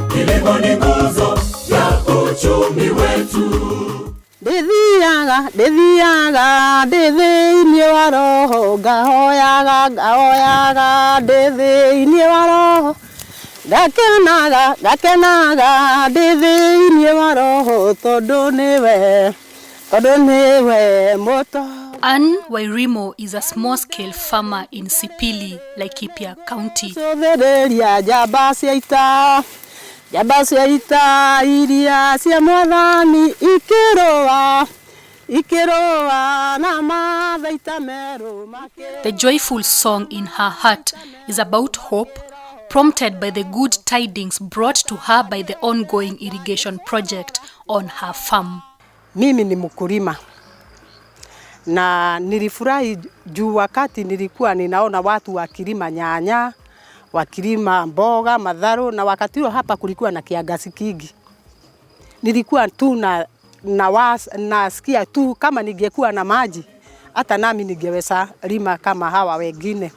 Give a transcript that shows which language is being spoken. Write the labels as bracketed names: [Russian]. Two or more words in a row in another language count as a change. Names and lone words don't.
[Swahili] kilimo ni nguzo ya uchumi wetu. [Kikuyu] Ndithiaga ndithĩinĩ wa roho, ngahoyaga ndithĩinĩ wa roho, ngakenaga ndithĩinĩ wa roho, tondũ nĩwe moto. [English] Ann Wairimo is a small-scale farmer in Sipili, Laikipia County. [Kikuyu] Sothereria njamba cia ita iria cia mwathani ikĩrũa na mathaita merũ make. [English] The joyful song in her heart is about hope, prompted by the good tidings brought to her by the ongoing irrigation project on her farm. [Swahili] Mimi ni mkulima na nilifurahi juu wakati nilikuwa ninaona watu wakilima nyanya, wakilima mboga, madharo, na wakati huo hapa kulikuwa na kiangazi kingi. Nilikuwa tu nasikia tu kama ningekuwa na maji, hata nami ningeweza lima kama hawa wengine.